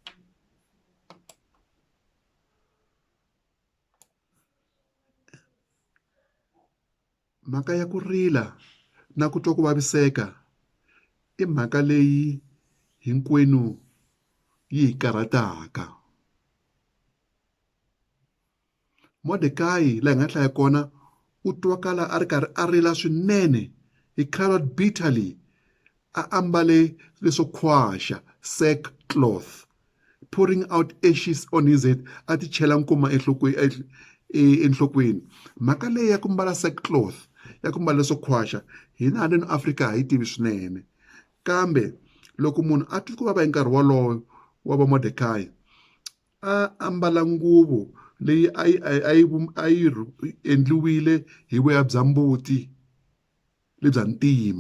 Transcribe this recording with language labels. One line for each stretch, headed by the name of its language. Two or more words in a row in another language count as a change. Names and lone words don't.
Tsonga: Mhaka ya ku rila na ku twa ku vaviseka i mhaka leyi hinkwenu yi hi karhataka. Mordekai laha hi nga hlaya kona u twakala a ri karhi a rila swinene.
English: He cried bitterly.
Tsonga: A ambale leswo khwaxa,
English: sackcloth, pouring out ashes on his head,
Tsonga: a ti chela nkuma enhlokweni. Mhaka leyi ya ku mbala sackcloth, ya ku mbala leswo khwaxa, hina haleni Afrika hi tivi swinene. Kambe loko munhu a twi ku vava hi nkarhi wolowo wa va Mordekai, a ambala nguvu leyi a yi endliwile hi voya bya mbuti lebya ntima.